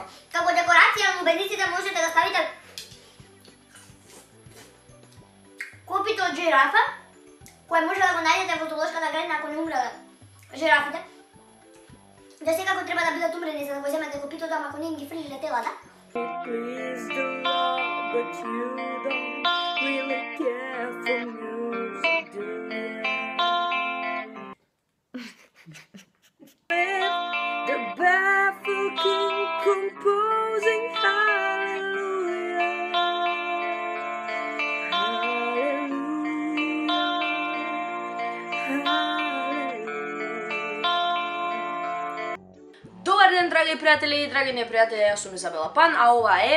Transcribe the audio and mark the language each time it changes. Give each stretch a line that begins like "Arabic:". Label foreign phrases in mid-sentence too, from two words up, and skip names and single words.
Macedonian: Како декорација на лубениците можете да ставите копито од жирафа, кое може да го најдете во зоолошката градина ако не умреле жирафите. Да секако треба да бидат умрени за да го земете копитото, ама ако не им ги фрлиле телата.
English: Please the Lord, but you don't really care for music, do you? The baffled king composing hallelujah,
Macedonian: Добар ден, драги пријатели и драги непријатели, јас сум Изабела Пан, а ова е...